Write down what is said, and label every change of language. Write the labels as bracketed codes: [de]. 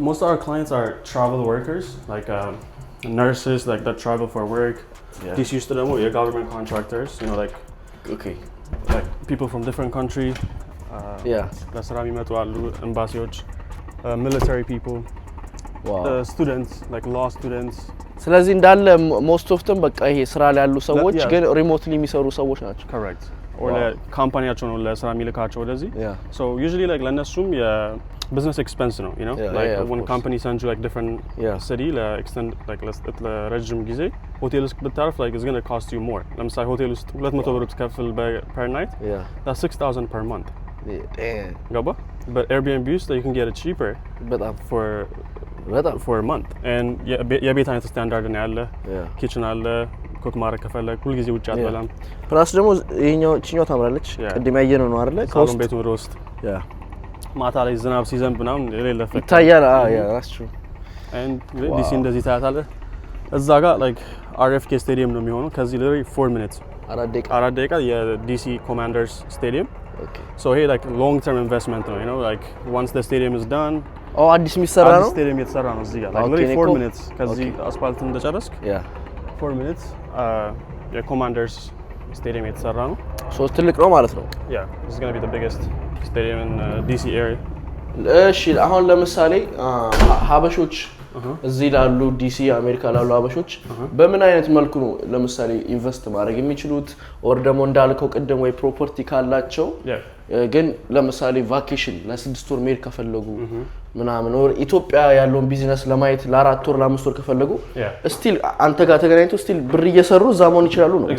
[en] so most of our clients are travel workers, like nurses like that travel for work. These used to ደግሞ government contractors, you know, like like people from different country. [am] ለስራ የሚመጡ አሉ ኤምባሲዎች, [en] military people, students like law students. [am] ስለዚህ እንዳለ [en] most of them [am] በቃ ይሄ ስራ ላይ ያሉ ሰዎች ግን ሪሞትሊ የሚሰሩ ሰዎች ናቸው። [en] correct. [am] or ካምፓኒያቸው ነው ለስራ የሚልካቸው ወደዚህ. [en] so usually like [am] ለነሱም [en] የbusiness expense ነው, you know, like when company sends you like different city ለextend like [am] ለረጅም ጊዜ ሆቴል ውስጥ ብታርፍ [en] like it's going to cost you more [am] ለምሳሌ ሆቴል ውስጥ 200 ብር ብትከፍል [en] per night that's 6,000 per month damn [am] ገባ [en] but Airbnb ውስጥ you can get it cheaper [am] በጣም [en] for a month and [am] የቤት አይነት ስታንዳርድ ነው ያለ ኪችን አለ ኩክ ማድረግ ከፈለክ ሁሉ ጊዜ ውጭ አትበላም ፕላስ ደግሞ ይሄኛው ታምራለች ቅድም ያየነው ነው አይደለ ሳሎን ቤቱ ወደ ውስጥ ማታ ላይ ዝናብ ሲዘንብ ምናምን የሌለ ፈክ [en] ይታያል that's true and [am] ዲሲ እንደዚህ ታያታለህ እዛ ጋር [en] like RFK ስታዲየም ነው የሚሆነው ከዚህ literally 4 minutes አራት ደቂቃ የዲሲ ኮማንደርስ ስታዲየም so here like long term investment ነው you know like once the stadium is done [am] አዲስ የሚሰራ ነው አዲስ ስታዲየም የተሰራ ነው እዚህ ጋር [en] like literally 4 minutes [am] ከዚህ አስፋልት እንደጨረስክ 4 minutes የኮማንደርስ ስታዲየም የተሰራ ነው so ትልቅ ነው ማለት ነው [en] this is going to be the biggest stadium in DC area [am] እሺ አሁን ለምሳሌ ሀበሾች እዚህ ላሉ ዲሲ አሜሪካ ላሉ ሀበሾች በምን አይነት መልኩ ነው ለምሳሌ ኢንቨስት ማድረግ የሚችሉት ኦር ደግሞ እንዳልከው ቀደም ወይ ፕሮፐርቲ ካላቸው ግን ለምሳሌ ቫኬሽን ለ6 ወር መሄድ ከፈለጉ ምናምን ኦር ኢትዮጵያ ያለውን ቢዝነስ ለማየት ለ4 ወር ለ5 ወር ከፈለጉ ስቲል አንተ ጋር ተገናኝተው ስቲል ብር እየሰሩ እዛ መሆን ይችላሉ ነው